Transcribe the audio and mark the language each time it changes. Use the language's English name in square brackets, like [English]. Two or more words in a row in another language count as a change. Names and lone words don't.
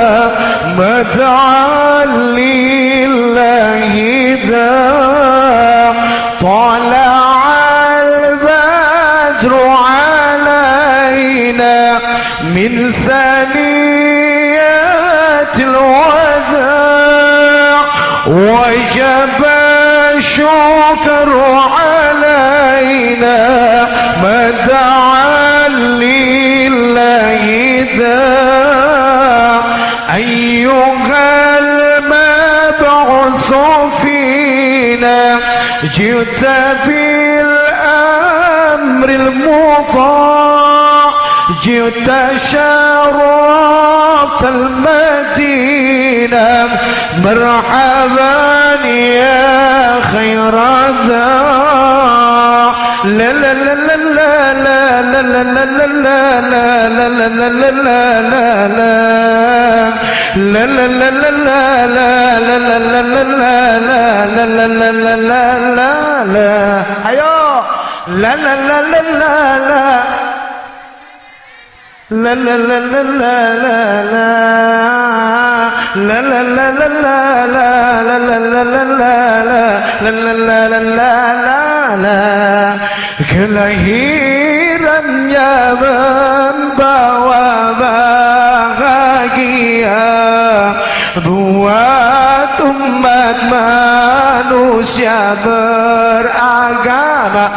[Arabic] ما دعا لله داع طلع البدر علينا من ثنيات الوداع وجب الشكر علينا ما دعا لله داع أيها المبعوث فينا جئت بالأمر المطاع جئت شرفت المدينة مرحبا يا خير داع. La la la la la la Ayo. La la la la la la. La la la la la la la. La la la la la la la la la la la la la la la la. [Indonesian] Kelahirannya membawa bahagia buat umat manusia beragama.